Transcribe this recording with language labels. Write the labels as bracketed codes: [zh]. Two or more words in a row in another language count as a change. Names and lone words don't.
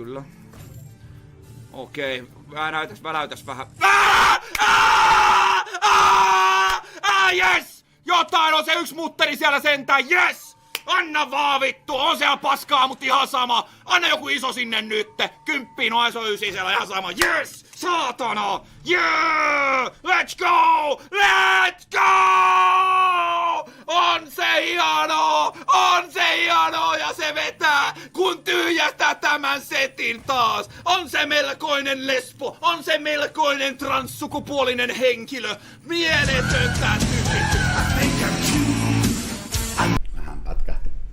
[fi] Okei, väläytäs vähän. [en] Yes! [fi] Jotain on se yksi mutteri siellä sentään, yes! Anna vaan vittu, on siellä paskaa, mut ihan sama. Anna joku iso sinne nytte. 10 on iso 9 siellä ihan sama. Yes! Saatana! [en] Yeah! Let's go! Let's go! [fi] On se hienoa! On se hienoa ja se vetää, kun tyhjästää tämän setin taas. On se melkoinen lesbo, on se melkoinen transsukupuolinen henkilö. Mieletöntä tyhjytystä. Vähän pätkähti.